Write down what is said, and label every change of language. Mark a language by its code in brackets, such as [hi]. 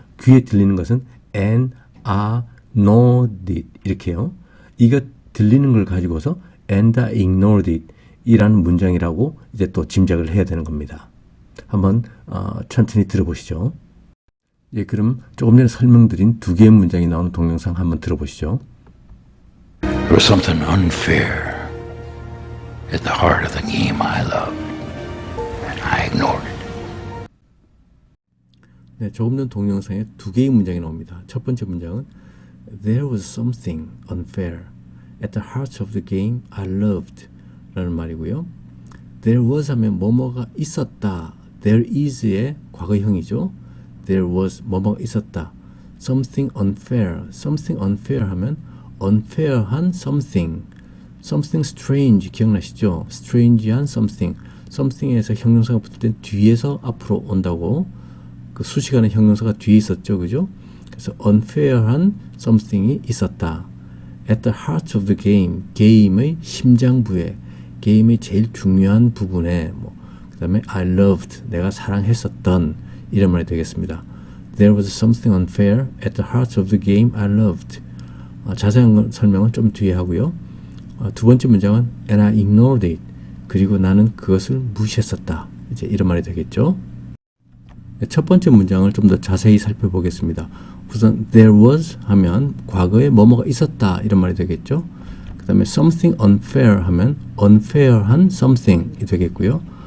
[ko] 귀에 들리는 것은 [en] and I ignored it [ko] 이렇게요. 이거 들리는 걸 가지고서 [en] and I ignored it [ko] 이라는 문장이라고 이제 또 짐작을 해야 되는 겁니다. 한번 천천히 들어보시죠. 예, 그럼 조금 전에 설명드린 두 개의 문장이 나오는 동영상 한번 들어보시죠. [en] There was something unfair at the heart of the game I loved, and I ignored it. [ko] 네, 조금 전 동영상에 두 개의 문장이 나옵니다. 첫 번째 문장은 [en] There was something unfair at the heart of the game I loved [ko] 라는 말이고요. There was 하면 뭐뭐가 있었다. There is의 과거형이죠. There was 뭐뭐가 있었다. [en] Something unfair. Something unfair [ko] 하면 [en] unfair한 something. Something strange [ko] 기억나시죠? [en] strange한 something. [ko] something에서 형용사가 붙을 땐 뒤에서 앞으로 온다고 그 수식하는 형용사가 뒤에 있었죠. 그죠? 그래서 unfair한 something이 있었다. [en] At the heart of the game. [ko] 게임의 심장부에 게임의 제일 중요한 부분에 그 다음에 [en] I loved [ko] 내가 사랑했었던 이런 말이 되겠습니다. [en] There was something unfair at the heart of the game I loved. [ko] 자세한 설명은 좀 뒤에 하고요. 두 번째 문장은 [en] and I ignored it. [ko] 그리고 나는 그것을 무시했었다. 이제 이런 말이 되겠죠. 첫 번째 문장을 좀 더 자세히 살펴보겠습니다. 우선 [en] there was [ko] 하면 과거에 뭐뭐가 있었다 이런 말이 되겠죠. 그 다음에 [en] something unfair [ko] 하면 unfair한 something이 되겠고요.